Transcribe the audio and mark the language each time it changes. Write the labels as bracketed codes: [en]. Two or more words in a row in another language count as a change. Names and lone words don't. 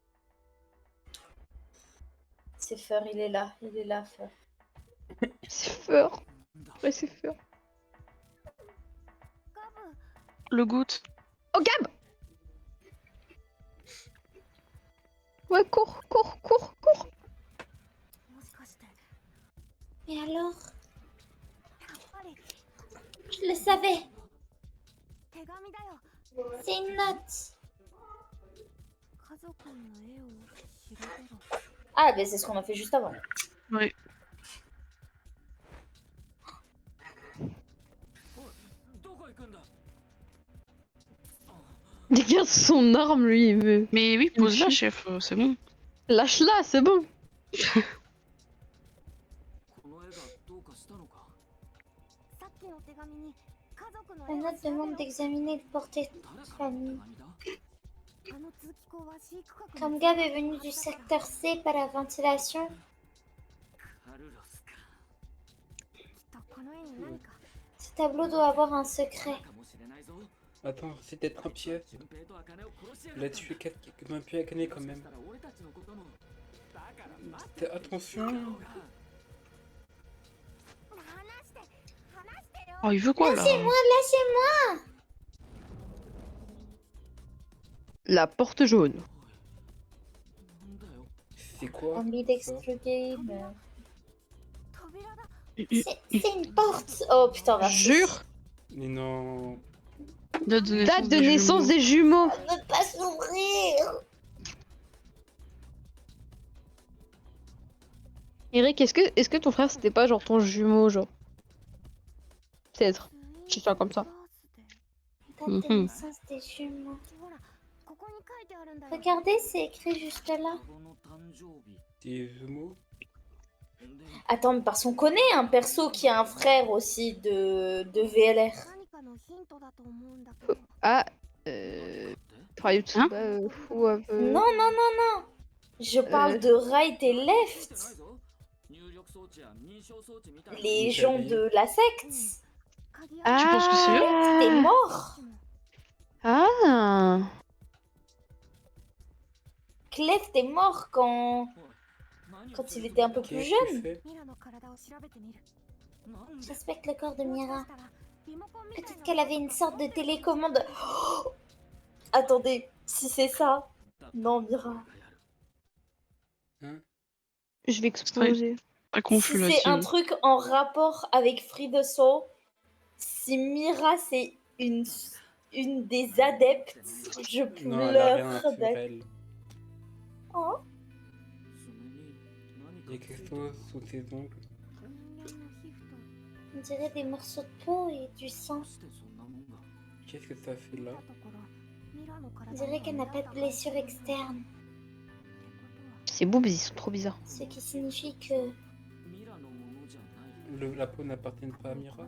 [fr] C'est Fer, il est là, Fer. C'est Fer. Ouais, c'est Fer. ガブ Le goutte. Oh, Gab! Ouais, cours. [ja] もしかして [fr] Et alors? [ja] やっぱり [fr] Je le savais. [ja] 手紙だよ [fr] C'est une note. [ja] 家族の絵を調べろ [fr] Ah, ben c'est ce qu'on a fait juste avant. Oui. [ja] どこ行くんだ [fr] Regarde son arme, lui, il veut. Mais oui, pose-la, chef, c'est bon. Lâche-la, c'est bon. [ja] この絵がどうかしたのかさっきの手紙に家族の [fr] La [ja] 絵を [fr] note [ja] 調べ [fr] demande [ja] ろ [fr] d'examiner le portrait de [ja] 誰からの手 [fr] famille. [ja] 紙だあの通気口は飼育閣 [fr] Comme Gab est venu du secteur C par la ventilation, [ja] カルロスかきっとこの絵に何か [fr] ce tableau doit avoir un secret. [ja] かもしれないぞ [fr] Attends, c'est peut-être un piège. [ja] 順平と茜を殺しや [fr] Il [ja] が [fr] a [ja] った [fr] tué un peu à Akane quand [ja] もしか [fr] même. [ja] したら俺たちのこともだから待って [fr] Attention! [ja] 話して話してよ [fr] Oh, il veut quoi là? Lâchez-moi, lâchez-moi! La porte jaune. C'est quoi? Ambidextrous-game. [ja] 扉だ。 [fr] C'est une porte. Oh putain, merci. Jure. Mais non. Date de naissance, Date de naissance des jumeaux. Ne pas s'ouvrir. Eric, est-ce que ton frère c'était pas genre ton jumeau, genre? Peut-être. Je sais pas comme ça. Date de Mhm. naissance des jumeaux. [ja] ほら、ここに書いてあるんだよ。 [fr] Regardez, c'est écrit juste là. Des jumeaux? Attends, mais parce qu'on connaît un perso qui a un frère aussi de VLR. [ja] 何かのヒントだと思うんだけど。 [fr] Ah, Riot, Hein ou Non, non, non, non. Je parle de right et left. Les gens de la secte. Tu penses que c'est eux? T'es mort. Ah. Clef est mort quand il était un peu plus Qu'est-ce jeune. que tu fais? [ja] ミラの体を調べてみる。 [fr] J'inspecte le corps de [ja] もしか [fr] Mira. [ja] したらリモコンみたいな [fr] Peut-être qu'elle avait une sorte de télécommande. Oh attendez, si c'est ça. Non, Mira. Je vais exploser. Pas Si confus là. c'est un truc en rapport avec Free the Soul, si Mira c'est une des adeptes, je Non, elle a rien pleure sur d'acte. elle. Oh, Il y a quelque chose sous ses ongles. [ja] 人間の皮膚と [fr] on dirait des morceaux de peau et du sang. Qu'est-ce que ça fait [ja] 見 [fr] là? [ja] たところミラの [fr] On [ja] 体 [fr] dirait qu'elle n'a pas de blessure externe, Ces boobs, ils sont trop bizarres. ce qui signifie que La peau n'appartient pas à Mira?